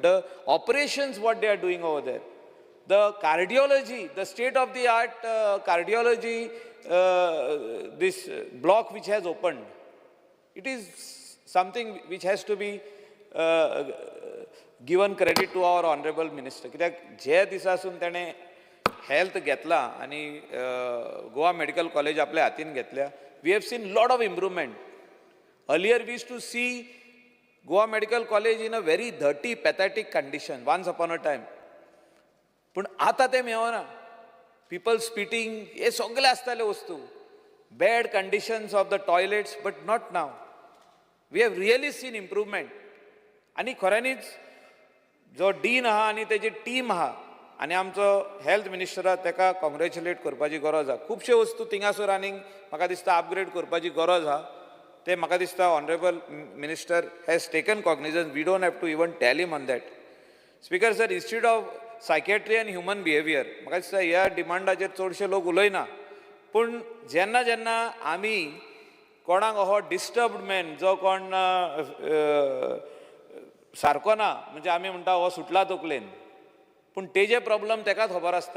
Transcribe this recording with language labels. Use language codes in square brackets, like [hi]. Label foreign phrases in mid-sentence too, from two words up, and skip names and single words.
[en] The operations, what they are doing over there. The cardiology, the state-of-the-art cardiology, this block which has opened. It is something which has to be given credit to our honorable minister. [kok] कित्याक जे दिसासून ताणें हेल्थ घेतला आनी गोवा मेडिकल कॉलेज आपल्या हातीन घेतल्या, [en] we have seen lot of improvement. Earlier we used to see Goa Medical College in a very dirty, pathetic condition once upon a time. [kok] पूण आतां तें मेळना. [en] People spitting, [kok] हे सगळे आसताले वस्तू. [en] Bad conditions of the toilets, but not now. We have really seen improvement. [kok] आनी खऱ्यांनीच जो डीन आहा आनी तेजी टीम आहा आनी आमचो हेल्थ मिनिस्टर आहा ताका कॉंग्रेच्युलेट करपाची गरज आहा. खुबशे वस्तू थिंगासर आनीक म्हाका दिसता अपग्रेड करपाची गरज आहा. ते म्हाका दिसता [en] honorable minister has taken cognizance. we don't have to even tell him on that. speaker sir, [kok] इन्स्टिट्यूट ऑफ सायकॅट्री एंड ह्युमन बिहेवियर, म्हाका दिसता ह्या डिमांडाचेर चडशे लोक उलयना. पूण जेन्ना जेन्ना आमी कोणाक हो [en] disturbed man [kok] जो कोण सारको ना, म्हणजे आमी म्हणटा हो सुटला तकलेन, पूण तेजे प्रॉब्लम ताकाच खबर आसता.